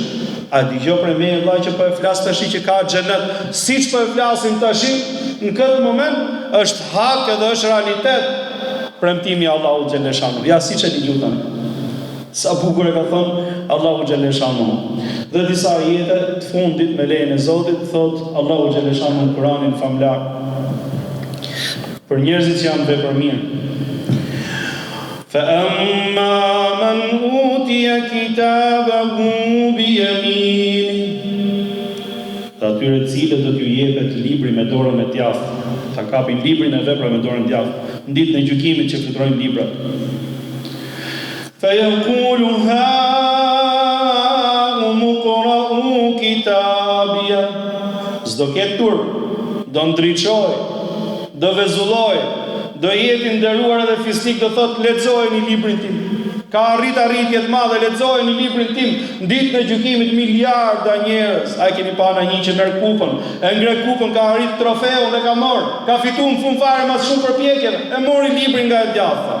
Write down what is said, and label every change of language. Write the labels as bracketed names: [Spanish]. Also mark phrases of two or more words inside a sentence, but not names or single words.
[Albanian] A dëgjoj për me vllai që po e flas tash që ka xhenet, siç po e flasim tash, në këtë moment është hak edhe është realitet premtimi Allahu xhaleshanu. Ja siç e dëgjoj tani. Sa bukur e ka thënë Allahu xhaleshanu. Dhe disa ajete të fundit me lejen e Zotit thot Allahu xhaleshanu në Kur'anin famlar për njerëzit që janë vepër mirë. [Arabic] فأما من أوتي كتابه بيمينه. [Albanian] Atyre të cilët do t'ju jepet libri me dorën e djathtë, ta kapin librin e veprave me dorën e djathtë, në ditën e gjykimit që fluturojnë librat. [Arabic] فيقول هاؤم اقرءوا كتابيه. [Albanian] S'do ketë turp, do ndriçoj, do vezulloj, do jeti nderuar edhe fisnik, do thot lexojeni librin tim. Ka arritje të madhe, lexojeni librin tim. Në ditën e gjykimit miliarda njerëz, a keni pa një që merr kupën, e ngre kupën, ka arrit trofeun dhe ka marr, ka fituar në fund fare mas shumë përpjekjeve, e mori librin nga e djathta.